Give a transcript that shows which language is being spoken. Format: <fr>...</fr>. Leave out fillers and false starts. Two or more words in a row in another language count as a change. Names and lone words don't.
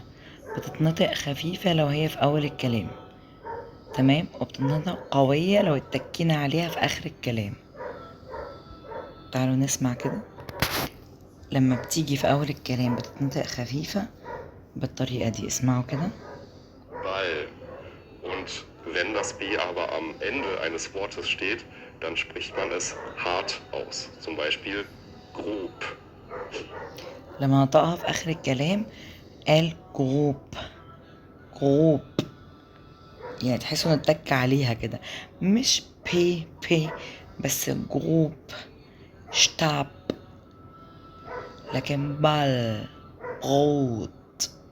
<ar>بتتنطق خفيفة لو هي في أول الكلام، تمام، وبتتنطق قوية لو اتكينا عليها في آخر الكلام. تعالوا نسمع كده. لما بتيجي في أول الكلام بتتنطق خفيفة بالطريقة دي. اسمعوا كده.</ar> <de>Ball. Und wenn das B aber am Ende eines Wortes steht, dann spricht man es hart aus. Zum Beispiel grob.</de> <ar>لما نطقها في آخر الكلام قال جروب، يعني تحسوا نتك عليها كده، مش بي بس جروب شتاب، لكن بروت.</ar>